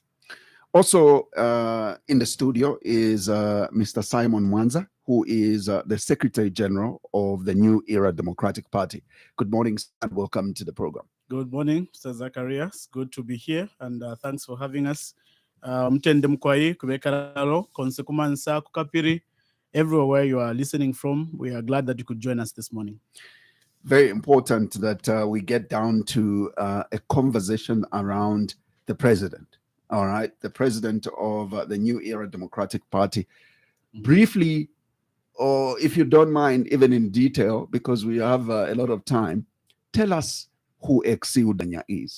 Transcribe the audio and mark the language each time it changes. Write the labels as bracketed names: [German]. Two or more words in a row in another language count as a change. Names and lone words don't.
[English] Also in the studio is Mr. Simon Mwanza, who is the Secretary General of the New Era Democratic Party. Good morning, and welcome to the program. Good morning, Mr. Zachariah. It's good to be here, and thanks for having us. [Nyanja] Mtende mkwai kubekaralo konsekumansa kukapiri. [English] Everywhere you are listening from, we are glad that you could join us this morning. Very important that we get down to a conversation around the president. All right, the president of the New Era Democratic Party. Briefly, or if you don't mind, even in detail, because we have a lot of time, tell us who Exildah is.